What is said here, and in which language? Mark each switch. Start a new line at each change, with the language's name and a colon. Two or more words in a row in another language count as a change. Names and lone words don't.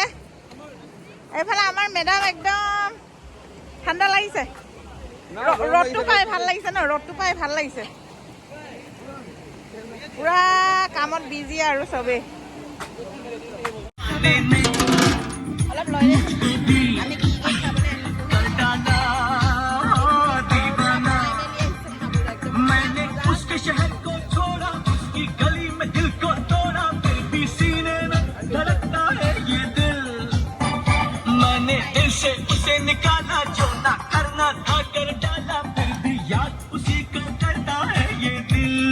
Assamese: এইফালে আমাৰ মেডাম একদম ঠাণ্ডা লাগিছে। ৰ'দটো পাই ভাল লাগিছে ন। ৰ'দটো পাই ভাল লাগিছে। পুৰা কামত বিজি আৰু চবেই। অলপ লৈ আমি কি খাবলৈ
Hindi: निकाला जो ना करना था कर डाला, फिर भी याद उसी का करता है ये दिल।